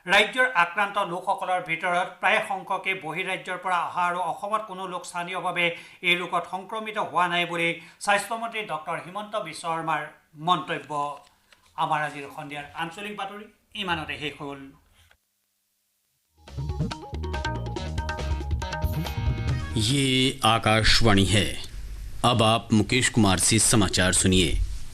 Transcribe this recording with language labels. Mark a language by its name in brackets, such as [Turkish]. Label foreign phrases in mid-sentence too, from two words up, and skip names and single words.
[Assamese] ৰাজ্যৰ আক্ৰান্ত লোকসকলৰ ভিতৰত প্ৰায় সংখ্যকে বহিৰাজ্যৰ পৰা অহা আৰু অসমত কোনো লোক স্থানীয়ভাৱে এই ৰোগত সংক্ৰমিত হোৱা নাই বুলি স্বাস্থ্যমন্ত্ৰী ডক্টৰ হিমন্ত বিশ্ব শৰ্মাৰ মন্তব্য। আমাৰ আজিৰ সন্ধিয়াৰ আঞ্চলিক বাতৰি ইমানতে শেষ হ'ল। [Hindi] ये आकाशवाणी है। अब आप मुकेश कुमार से समाचार सुनिए।